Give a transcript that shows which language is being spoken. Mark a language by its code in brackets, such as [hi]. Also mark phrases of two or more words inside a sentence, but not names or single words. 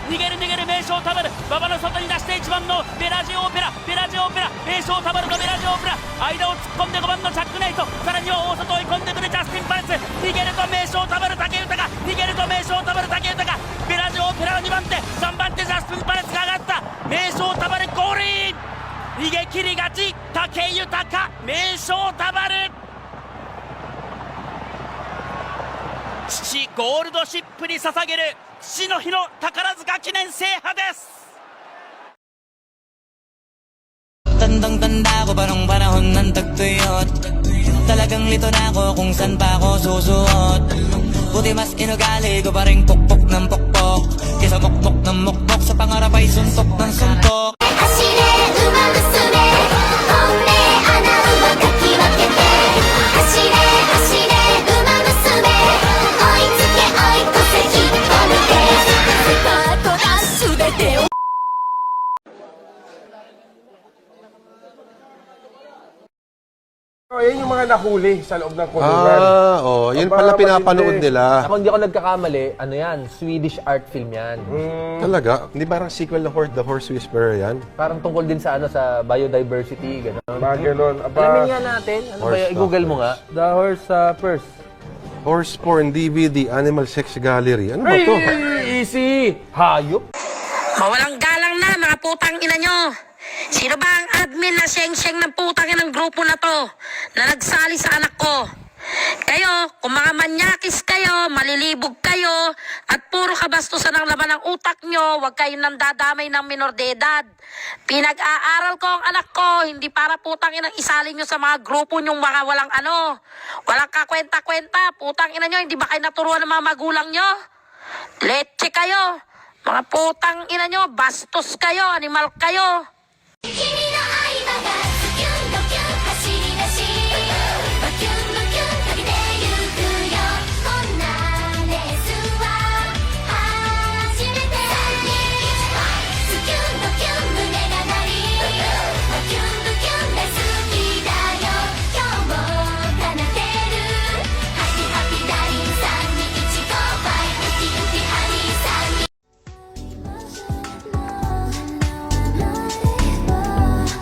[ja] 逃げる名将タバル、馬場の外に出して1番のベラジオオペラ、名将タバルとベラジオオペラ、間を突っ込んで5番のチャックネイト、さらには大外追い込んでくるジャスティン・パレス、逃げると名将タバル武豊が、ベラジオオペラの2番手、3番手ジャスティン・パレスが上がった。名将タバルゴールイン、逃げ切り勝ち武豊、名将タバル。父ゴールドシップに捧げる父の日の宝塚記念制覇です。 [tl] Tandang-tanda ko pa nung panahon ng tagtuyot. Talagang lito na ako kung saan pa ako susuot. Buti mas inugali ko pa rin pukpok ng pukpok, kesa mukpok ng mukpok, sa pangarap ay suntok ng suntok. [ja] 走れ馬娘、本命穴馬かき分けて、走れ馬娘、追いつけ追い越せ引っ張るで、スタートダッシュで手を [tl] Oh, yan yung mga nahuli sa loob ng kulungan. Yun pala pinapanood nila. Ako hindi ako nagkakamali, ano yan, [en] Swedish art film yan. [tl] Talaga? Hindi parang sequel ng The Horse Whisperer yan? Parang tungkol din sa sa biodiversity, gano'n. Mga gano'n. Alamin nga natin, ano ba yung, i-google mo nga? [en] The Horse Purse. Horse Porn DVD, Animal Sex Gallery. [tl] Ano ba to? Easy! Hayop! Mawalang galang na, mga putang ina nyo! Sino ba ang admin na siyeng-siyeng ng putang ng grupo na to na nagsali sa anak ko? Kayo, kung mga manyakis kayo, malilibog kayo, at puro kabastusan ang laman ng utak nyo, huwag kayong nandadamay ng minor de edad. Pinag-aaral ko ang anak ko, hindi para putang inang isalin nyo sa mga grupo nyong mga walang walang kakwenta-kwenta. Putang ina nyo, hindi ba kayo naturuan ng mga magulang nyo? Leche kayo, mga putang ina nyo, bastos kayo, animal kayo. [ja] 君の愛馬がズキュンドキュン走り出しバキュンバキュンかけてゆくよこんなレースは初めて3、2、1ズキュンドキュン胸が鳴りバキュンバキュン大好きだよ今日も奏でるハッピーハッピーダーリン3、2、1ゴーバイウキウキハニー3、2